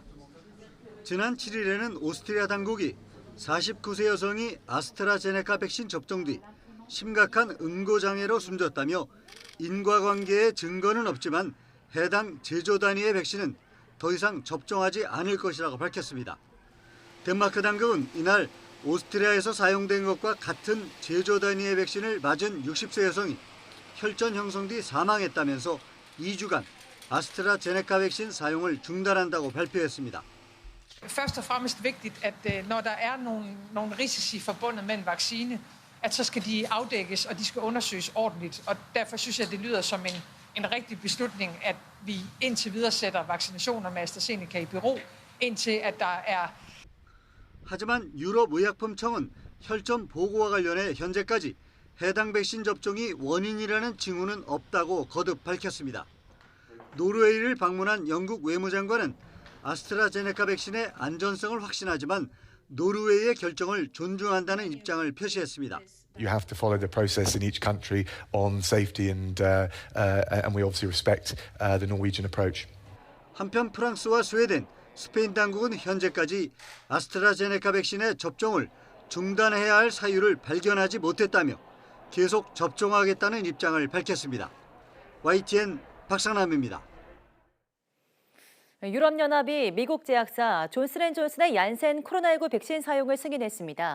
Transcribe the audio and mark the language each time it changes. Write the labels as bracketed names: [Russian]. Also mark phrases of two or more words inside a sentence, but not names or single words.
[Korean] 지난 7일에는 오스트리아 당국이 49세 여성이 아스트라제네카 백신 접종 뒤 심각한 응고장애로 숨졌다며 인과관계의 증거는 없지만 해당 제조 단위의 백신은 더 이상 접종하지 않을 것이라고 밝혔습니다. 덴마크 당국은 이날 오스트리아에서 사용된 것과 같은 제조 단위의 백신을 맞은 60세 여성이 혈전 형성 뒤 사망했다면서 2주간 아스트라제네카 백신 사용을 중단한다고 발표했습니다. [Danish] Først og fremmest vigtigt, at når der er nogle risici forbundet med en vaccine, at så skal de afdækkes, og de skal undersøges ordentligt. Og derfor synes jeg, det lyder som en rigtig beslutning, at vi indtil videre sætter vaccinationer med AstraZeneca i bero, indtil at der er... [Korean] 하지만 유럽의약품청은 혈전 보고와 관련해 현재까지 해당 백신 접종이 원인이라는 징후는 없다고 거듭 밝혔습니다. 노르웨이를 방문한 영국 외무장관은 아스트라제네카 백신의 안전성을 확신하지만 노르웨이의 결정을 존중한다는 입장을 표시했습니다. [English] You have to follow the process in each country on safety and we obviously respect the Norwegian approach. [Korean] 한편 프랑스와 스웨덴, 스페인 당국은 현재까지 아스트라제네카 백신의 접종을 중단해야 할 사유를 발견하지 못했다며 계속 접종하겠다는 입장을 밝혔습니다. YTN 박상남입니다. 유럽연합이 미국 제약사 존슨앤존슨의 얀센 코로나19 백신 사용을 승인했습니다.